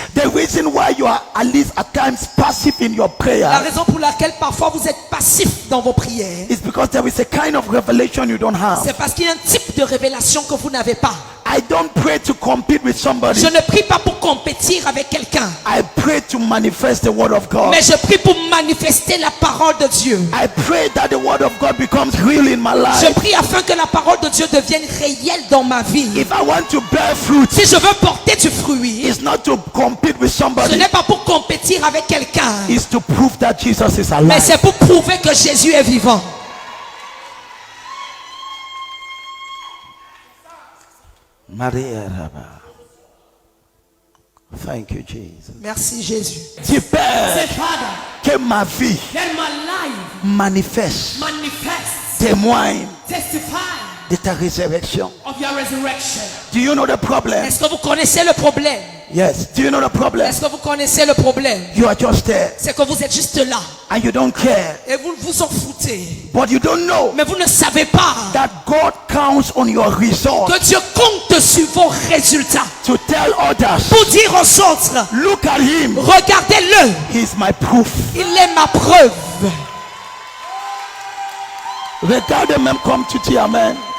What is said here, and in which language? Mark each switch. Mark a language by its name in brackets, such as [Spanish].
[English] The reason why you are at least at times passive in your [French] La [English] prayer [French] raison pour laquelle parfois vous êtes passif dans vos prières, [English] is because there is a kind of revelation you don't have. [French] c'est parce qu'il y a un type de révélation que vous n'avez pas. [English] I don't pray to compete with somebody. [French] Je ne prie pas pour compétir avec quelqu'un, [English] I pray to manifest the word of God. [French] mais je prie pour manifester la parole de Dieu. [English] I pray that the word of God becomes real in my [French] Je [English] life. [French] prie afin que la parole de Dieu devienne réelle dans ma vie. [English] If I want to bear fruit, [French] Si je veux porter du fruit, [English] it's not to compete with [French] ce [English] somebody. [French] n'est pas pour compétir avec quelqu'un, [English] It's to prove that Jesus is [French] mais [English] alive. [French] c'est pour prouver que Jésus est vivant. [English] Maria Rabba. Thank you, Jesus. [French] Merci Jésus. Tu pères, [English] Father, [French] que ma vie [English] let my life [French] manifeste, [English] manifest, [French] témoigne [English] testify [French] de ta résurrection. [English] of your resurrection. Do you know the problem? [French] Est-ce que vous connaissez le problème? [English] Yes. Do you know the problem? [French] Est-ce que vous connaissez le problème? [English] You are just there [French] C'est que vous êtes juste là [English] and you don't care. [French] et vous vous en foutez. [English] But you don't know [French] Mais vous ne savez pas [English] that God counts on your results [French] que Dieu compte sur vos résultats [English] to tell others, [French] pour dire aux autres, [English] look at him. [French] regardez-le, [English] He's my proof. [French] il est ma preuve. Regardez même comme tu dis amen.